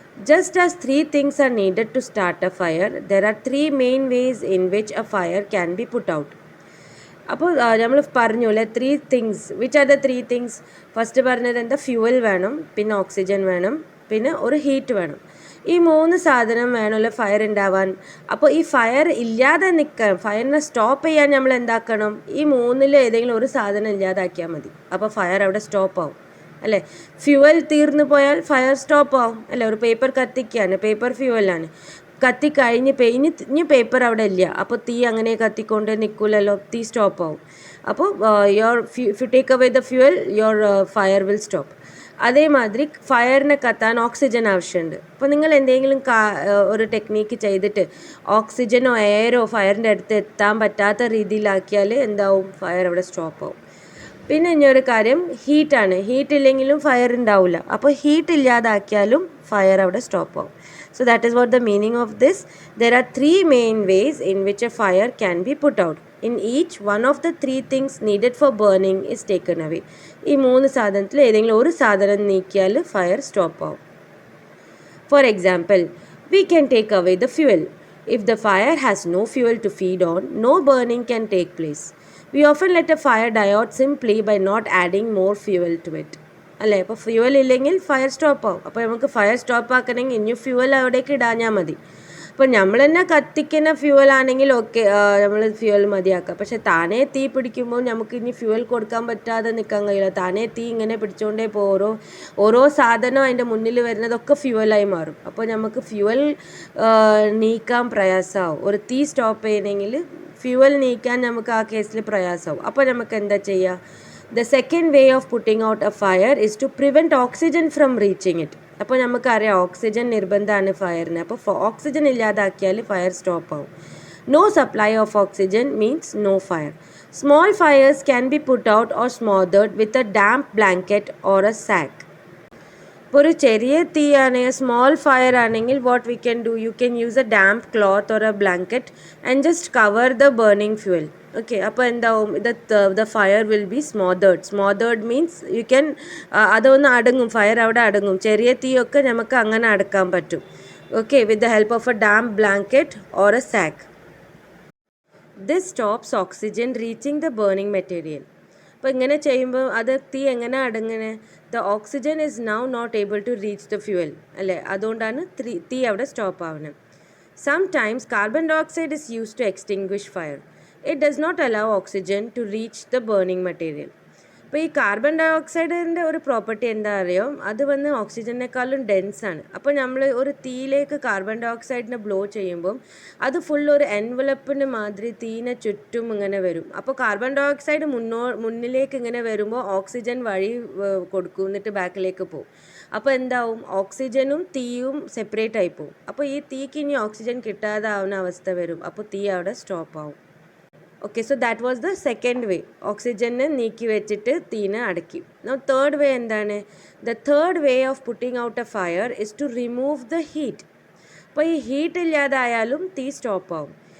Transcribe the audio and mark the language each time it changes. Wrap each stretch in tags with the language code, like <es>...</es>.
<en>Just as 3 things are needed to start a fire, there are 3 main ways in which a fire can be put out.</en> <ml>അപ്പോൾ നമ്മൾ പറഞ്ഞു അല്ലേ 3 things.</ml> <en>Which are the 3 things?</en> <ml>First പറഞ്ഞത് എന്താ, fuel വേണം, പിന്നെ oxygen വേണം, പിന്നെ ഒരു ഹീറ്റ് വേണം. ഈ 3 സാധനം വേണമല്ലോ ഫയർ ഉണ്ടാവാൻ. അപ്പോൾ ഈ ഫയർ ഇല്ലാതെ നിൽക്കണം, ഫയറിനെ സ്റ്റോപ്പ് ചെയ്യാൻ നമ്മൾ എന്താക്കണം, ഈ 3-ൽ ഏതെങ്കിലും ഒരു സാധനം ഇല്ലാതാക്കിയാൽ മതി. അപ്പോൾ ഫയർ അവിടെ സ്റ്റോപ്പ് ആവും അല്ലേ. ഫ്യൂവൽ തീർന്നു പോയാൽ ഫയർ സ്റ്റോപ്പ് ആവും അല്ലേ. ഒരു പേപ്പർ കത്തിക്കുകയാണ്, പേപ്പർ ഫ്യൂവലാണ്, കത്തിക്കഴിഞ്ഞ് ഇനി പേപ്പർ അവിടെ ഇല്ല, അപ്പോൾ തീ അങ്ങനെ കത്തിക്കൊണ്ട് നിൽക്കില്ലല്ലോ, തീ സ്റ്റോപ്പ് ആവും.</ml> <en>അപ്പോൾ if you take away the fuel your fire will stop.</en> <ml>അതേമാതിരി ഫയറിനെ കത്താൻ ഓക്സിജൻ ആവശ്യമുണ്ട്. അപ്പോൾ നിങ്ങൾ എന്തെങ്കിലും ഒരു ടെക്നീക്ക് ചെയ്തിട്ട് ഓക്സിജനോ എയറോ ഫയറിൻ്റെ അടുത്ത് എത്താൻ പറ്റാത്ത രീതിയിലാക്കിയാൽ എന്താവും, ഫയർ അവിടെ സ്റ്റോപ്പ് ആവും. പിന്നെ ഇനിയൊരു കാര്യം ഹീറ്റാണ്. ഹീറ്റ് ഇല്ലെങ്കിലും ഫയർ ഉണ്ടാവില്ല, അപ്പോൾ ഹീറ്റ് ഇല്ലാതാക്കിയാലും ഫയർ അവിടെ സ്റ്റോപ്പ് ആവും.</ml> <en>So that is what the meaning of this. There are 3 main ways in which a fire can be put out. In each, one of the 3 things needed for burning is taken away.</en> <ml>ഈ 3 സാധനത്തിൽ ഏതെങ്കിലും ഒരു സാധനം നീക്കിയാൽ fire stop ആവും.</ml> <en>For example, we can take away the fuel. If the fire has no fuel to feed on, no burning can take place. We often let a fire die out simply by not adding more fuel to it.</en> <ml>അല്ലേ. അപ്പോൾ fuel ഇല്ലെങ്കിൽ fire stop ആവും. അപ്പോൾ നമുക്ക് fire stop ആക്കണമെങ്കിൽ ഇനി fuel അവിടേക്ക് ഇടാഞ്ഞാൽ മതി. അപ്പോൾ നമ്മൾ തന്നെ കത്തിക്കുന്ന ഫ്യൂവൽ ആണെങ്കിൽ ഓക്കെ, നമ്മൾ ഫ്യൂവൽ മതിയാക്കാം. പക്ഷെ താനേ തീ പിടിക്കുമ്പോൾ നമുക്ക് ഇനി ഫ്യൂവൽ കൊടുക്കാൻ പറ്റാതെ നിൽക്കാൻ കഴിയില്ല. താനേ തീ ഇങ്ങനെ പിടിച്ചുകൊണ്ടേ പോകും. ഓരോ സാധനം അതിൻ്റെ മുന്നിൽ വരുന്നതൊക്കെ ഫ്യൂവലായി മാറും. അപ്പോൾ നമുക്ക് ഫ്യൂവൽ നീക്കാൻ പ്രയാസമാവും. ഒരു തീ സ്റ്റോപ്പ് ചെയ്യണമെങ്കിൽ ഫ്യൂവൽ നീക്കാൻ നമുക്ക് ആ കേസിൽ പ്രയാസമാവും. അപ്പോൾ നമുക്ക് എന്താ ചെയ്യുക?</ml> <en>The second way of putting out a fire is to prevent oxygen from reaching it.</en> <ml>അപ്പോൾ നമുക്കറിയാം ഓക്സിജൻ നിർബന്ധമാണ് ഫയറിന്. അപ്പോൾ ഓക്സിജൻ ഇല്ലാതാക്കിയാൽ ഫയർ സ്റ്റോപ്പ് ആവും.</ml> <en>No supply of oxygen means no fire. Small fires can be put out or smothered with a damp blanket or a sack.</en> <ml>ഇപ്പോൾ ഒരു ചെറിയ തീ ആണെങ്കിൽ,</ml> <en>Small fire ആണെങ്കിൽ what we can do, you can use a damp cloth or a blanket and just cover the burning fuel. Okay.</en> <ml>അപ്പോൾ എന്താവും,</ml> <en>the fire will be smothered means you can,</en> <ml>അതൊന്ന് അടങ്ങും, fire അവിടെ അടങ്ങും. ചെറിയ തീയൊക്കെ നമുക്ക് അങ്ങനെ അടക്കാൻ പറ്റും.</ml> <en>Okay, with the help of a damp blanket or a sack. This stops oxygen reaching the burning material.</en> <ml>അപ്പോൾ ഇങ്ങനെ ചെയ്യുമ്പോൾ അത് തീ എങ്ങനെ അടങ്ങനെ,</ml> <en>The oxygen is now not able to reach the fuel അല്ലേ.</en> <ml>അതുകൊണ്ടാണ് തീ അവിടെ സ്റ്റോപ്പ് ആവുന്നത്.</ml> <en>Sometimes carbon dioxide is used to extinguish fire. It does not allow oxygen to reach the burning material.</en> <ml>അപ്പോൾ ഈ കാർബൺ ഡയോക്സൈഡിൻ്റെ ഒരു പ്രോപ്പർട്ടി എന്താ അറിയോ, അത് വന്ന് ഓക്സിജനേക്കാളും ഡെൻസാണ്. അപ്പോൾ നമ്മൾ ഒരു തീയിലേക്ക് കാർബൺ ഡയോക്സൈഡിനെ ബ്ലോ ചെയ്യുമ്പം അത് ഫുൾ ഒരു എൻവലപ്പിന് മാതിരി തീനെ ചുറ്റും ഇങ്ങനെ വരും. അപ്പോൾ കാർബൺ ഡയോക്സൈഡ് മുന്നിലേക്ക് ഇങ്ങനെ വരുമ്പോൾ ഓക്സിജൻ വഴി കൊടുക്കും, എന്നിട്ട് ബാക്കിലേക്ക് പോകും. അപ്പോൾ എന്താവും, ഓക്സിജനും തീയും സെപ്പറേറ്റ് ആയി പോകും. അപ്പോൾ ഈ തീക്ക് ഇനി ഓക്സിജൻ കിട്ടാതാവുന്ന അവസ്ഥ വരും. അപ്പോൾ തീ അവിടെ സ്റ്റോപ്പ് ആവും.</ml> <en>Okay, so that was the second way.</en> <ml>Oxygen നീക്കി വെച്ചിട്ട് തീനെ അടക്കി.</ml> <en>Now third way</en> <ml>എന്താണ്?</ml> <en>The third way of putting out a fire is to remove the heat.</en> <ml>അപ്പോൾ ഈ ഹീറ്റ് ഇല്ലാതായാലും തീ സ്റ്റോപ്പ് ആവും.</ml>